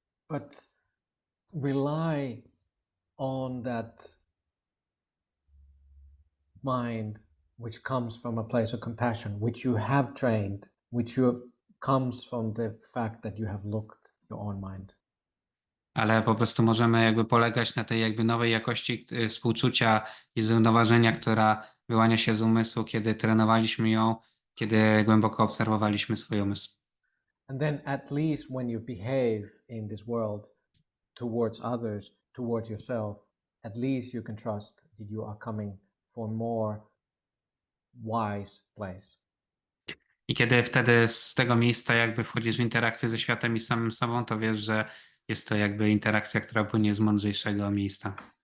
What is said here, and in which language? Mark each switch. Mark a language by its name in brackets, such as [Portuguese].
[English] But rely on that mind which comes from a place of compassion, which you have trained, comes from the fact that you have looked your own mind. [Polish] Ale po prostu możemy jakby polegać na tej jakby nowej jakości współczucia i zrównoważenia, która wyłania się z umysłu, kiedy trenowaliśmy ją, kiedy głęboko obserwowaliśmy swój umysł. [English] And then at least when you behave in this world towards others, towards yourself, at least you can trust that you are coming for a more wise place. [Polish] I kiedy wtedy z tego miejsca jakby wchodzisz w interakcję ze światem i z samym sobą, to wiesz, że jest to jakby interakcja, która płynie z mądrzejszego miejsca.